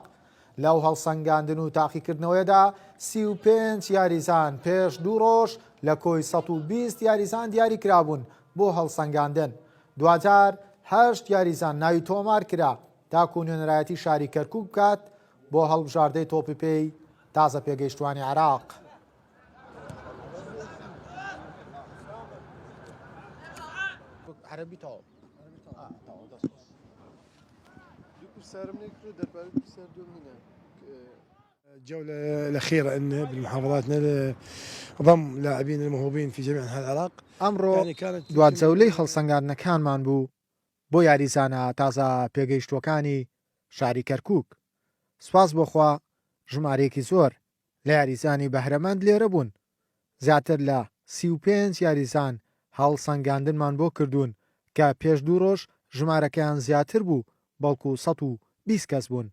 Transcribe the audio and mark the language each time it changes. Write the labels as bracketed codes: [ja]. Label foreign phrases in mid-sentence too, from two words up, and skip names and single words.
[ckb] لەو هەڵسەنگاندن و تاقیکردنەوەیدا 35 یاریزان پێش 2 ڕۆژ لە کۆی 120 یاریزان دیاری کرابوون بۆ هەڵسەنگاندن. دوجار 8 یاریزان ناوی تۆمار کرا تاکو نوێنەرایەتی شاری کەرکووک بکات بۆ هەڵبژاردەی تۆپی پێی تازە پێگەیشتوانی عێراق. [ar] الجولة الأخيرة أن بالمحافظات ضم لاعبين الموهوبين في جميع أنحاء العراق. [ckb] ئەمڕۆ دوات جەولەی هەڵسەنگاندنەکانمان بوو بۆ یاریزانە تازە پێگەیشتوەکانی شاری کەرکووک. سوپاس بۆخوا ژمارەیەکی زۆر لە یاریزانی بەهرەمەند لێرە بوون. زیاتر لە 35 یاریزان هەڵسەنگاندنمان بۆ کردوون کە پێش 2 ڕۆژ ژمارەکەیان زیاتر بوو بەڵکو 120 کەس بوون.